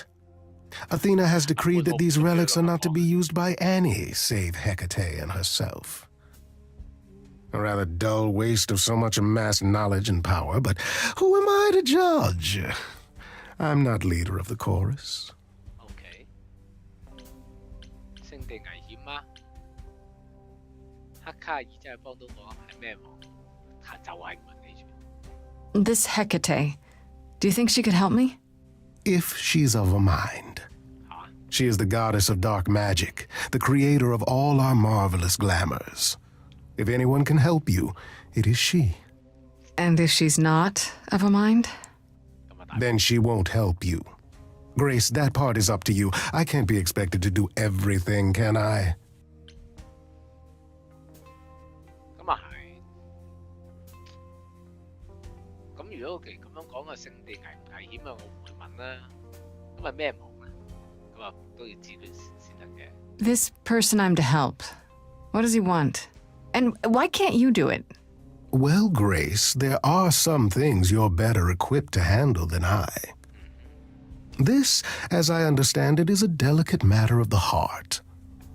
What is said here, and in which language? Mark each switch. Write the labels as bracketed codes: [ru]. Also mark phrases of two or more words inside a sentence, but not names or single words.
[en] Athena has decreed that these relics are not to be used by any save Hecate and herself. A rather dull waste of so much amassed knowledge and power, but who am I to judge? I'm not leader of the chorus. [yue] OK。聖地危險嗎？黑卡爾真係幫到我係咩忙？就係問你住。 [en] This Hecate. Do you think she could help me? If she's of a mind. She is the goddess of dark magic, the creator of all our marvelous glamours. If anyone can help you, it is she. And if she's not of a mind? Then she won't help you. Grace, that part is up to you. I can't be expected to do everything, can I? [yue] 咁啊係。咁如果既然咁樣講個聖地危唔危險啊，我唔會問啦。咁係咩忙咧？咁啊都要知佢先得嘅。 [en] This person I'm to help. What does he want? And why can't you do it? Well, Grace, there are some things you're better equipped to handle than I. This, as I understand it, is a delicate matter of the heart.